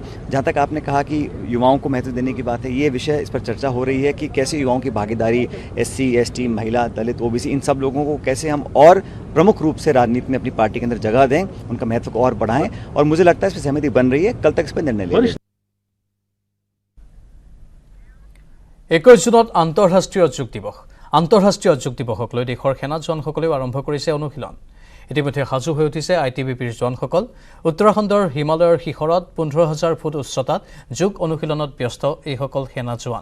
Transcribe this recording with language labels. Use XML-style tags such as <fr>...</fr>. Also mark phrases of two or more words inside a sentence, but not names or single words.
<hi>जहाँ तक आपने कहा कि युवाओं को महत्व देने की बात है, ये विषय, इस पर चर्चा हो रही है कि कैसे युवाओं की भागीदारी, SC, ST, महिला, दलित, OBC, इन सब लोगों को कैसे हम और प्रमुख रूप से राजनीति में अपनी पार्टी के अंदर जगह दें, उनका महत्व को और बढ़ाएं। और मुझे लगता है इस पर सहमति बन रही है, कल तक इस पर निर्णय लेंगे।</hi> <as>21 জুনত আন্তঃৰাষ্ট্ৰীয় যোগ দিৱস। আন্তঃৰাষ্ট্ৰীয় যোগ দিৱসক লৈ দেশৰ সেনা জোৱানসকলেও আৰম্ভ কৰিছে অনুশীলন। ইতিমধ্যে সাজু হৈ উঠিছে ITBPৰ জোৱানসকল। উত্তৰাখণ্ডৰ হিমালয়ৰ শিখৰত 15,000 ফুট উচ্চতাত যোগ অনুশীলনত ব্যস্ত এইসকল সেনা জোৱান।</as>